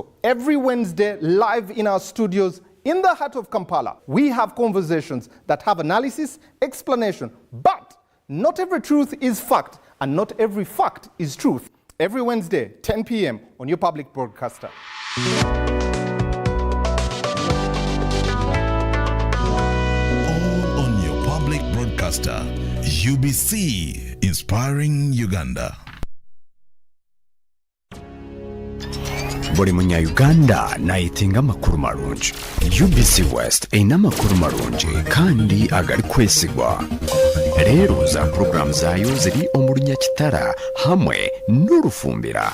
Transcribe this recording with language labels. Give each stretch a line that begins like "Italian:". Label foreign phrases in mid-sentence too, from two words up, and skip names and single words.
English: Every Wednesday, live in our studios in the heart of Kampala, we have conversations that have analysis, explanation, but not every truth is fact, and not every fact is truth. Every Wednesday, 10 p.m. on your public broadcaster. All on your public broadcaster, UBC, inspiring Uganda.
Nyoro: buli munya-Uganda nayitinga amakuru marungi. UBC West erina amakuru marungi kandi agali kwesigwa. Rero za programu zayo ziri omu Runyakitara hamwe n'Orufumbira.